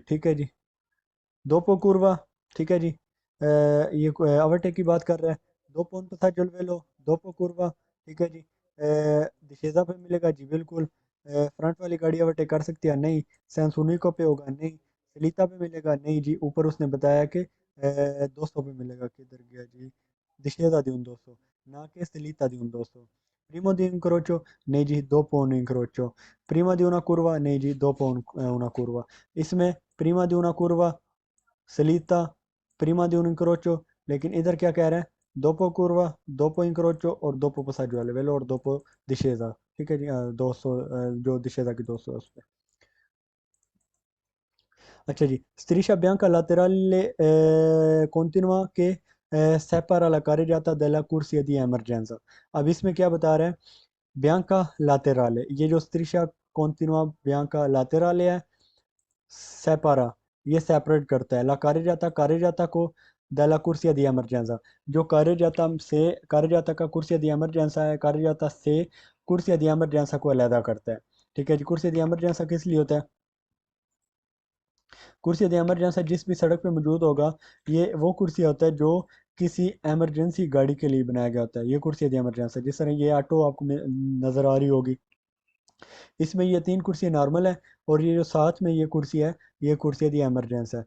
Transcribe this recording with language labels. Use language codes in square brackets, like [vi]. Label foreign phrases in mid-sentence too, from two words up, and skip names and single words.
[hi] ठीक है जी, दोपो curva। ठीक है जी, ये ओवरटेक की बात कर रहा है, [it] dopo un passaggio al velo, dopo curva, [hi] ठीक है जी। discesa पे मिलेगा जी बिल्कुल। फ्रंट वाली गाड़ी ओवरटेक कर सकती है नहीं। सेंस उन्हीं पे होगा नहीं। सलीता पे मिलेगा नहीं जी, ऊपर उसने बताया कि 200 पे मिलेगा, किधर गया जी। [it] discesa di un 200, [hi] ना कि [it] salita di un 200। prima di un incrocio [hi] नहीं जी, [it] dopo un incrocio। prima di una curva [hi] नहीं जी, [it] dopo una curva। इसमें prima di una curva सलीता, prima di un incrocio, [hi] लेकिन इधर क्या कह रहे हैं, [it] dopo curva, dopo incrocio और dopo passaggio a livello और dopo discesa। [hi] ठीक है जी, 200 जो discesa की 200 है उस पे। अच्छा जी, [it] striscia bianca laterale continua che separa la carreggiata dalla corsia di emergenza। [hi] अब इसमें क्या बता रहे हैं, [it] bianca laterale, [hi] ये जो [it] striscia continua bianca laterale [hi] है, separa, ये सेपरेट करता है, [it] la carreggiata [hi] को [it] dalla corsia di emergenza, [hi] जो carreggiata का [it] corsia di emergenza [hi] है, carreggiata से [it] corsia di emergenza [hi] को अलहदा करता है। ठीक है जी, [it] corsia di emergenza [hi] किस लिए होता है, [it] corsia di emergenza [hi] जिस भी सड़क पे मौजूद होगा, ये वो कुर्सी होता है जो किसी इमरजेंसी गाड़ी के लिए बनाया गया होता है। ये [it] corsia di emergenza, [hi] जिस तरह ये ऑटो आपको नज़र आ रही होगी, इसमें ये तीन कुर्सी नॉर्मल है, और ये जो साथ में ये कुर्सी है, ये [it] corsia di emergenza [hi] है।